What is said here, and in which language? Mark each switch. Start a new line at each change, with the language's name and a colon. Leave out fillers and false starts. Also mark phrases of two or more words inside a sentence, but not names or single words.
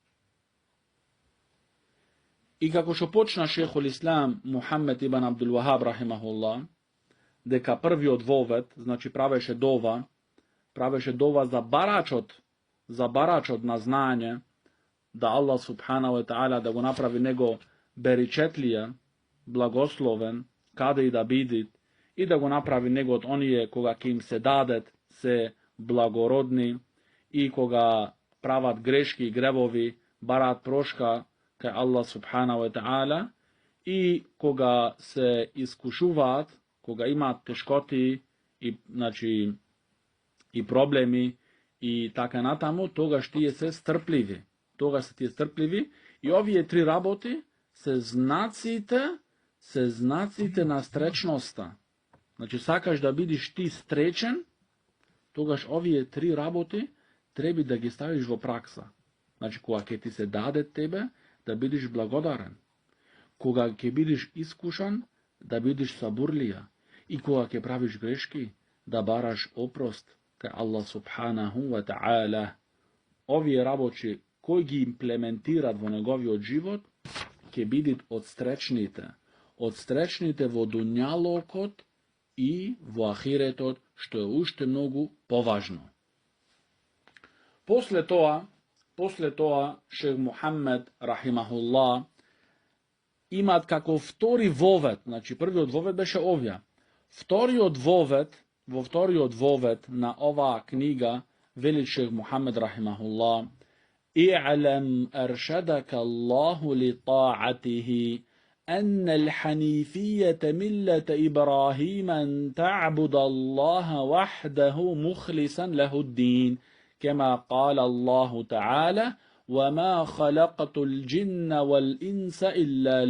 Macedonian: И како што почна шехул Ислам Мухаммед ибн Абдул Вахаб рахимахуллах, дека првиот вовет, значи правеше дова за барачот на знање, да Allah
Arabic: سبحانه وتعالى
Macedonian: да го направи него беричетлија, благословен, каде и да биди, и да го направи него од оние кога ќе им се дадет, се благородни, и кога прават грешки и гревови, бараат прошка кај Allah
Arabic: سبحانه وتعالى,
Macedonian: и кога се искушуваат, кога имаат тешкоти и, значи, и проблеми и така натаму, тогаш тие се стрпливи. Тогаш се тие стрпливи и овие три работи се знаците на стречноста. Значи, сакаш да бидиш ти стречен, тогаш овие три работи треба да ги ставиш во пракса. Значи, кога ќе ти се даде тебе, да бидиш благодарен. Кога ќе бидиш искушан, да бидиш сабурлија. И кога ќе правиш грешки, да бараш опрост кај Allah
Arabic: سبحانه وتعالى.
Macedonian: Овие работи кои ги имплементират во неговиот живот, ќе бидат од стречните во дуњалокот и во ахиретот, што е уште многу поважно. После тоа, шех Мухаммед, рахимахуллах, имат како втори вовет, значи првиот вовет беше овја. Во вториот вовет на оваа книга, вели шех Мухаммед, рахимахуллах,
Arabic: اعلم أرشدك الله لطاعته أن الحنيفية ملة إبراهيم أن تعبد الله وحده مخلصا له الدين كما قال الله تعالى وما خلقت الجن والإنس إلا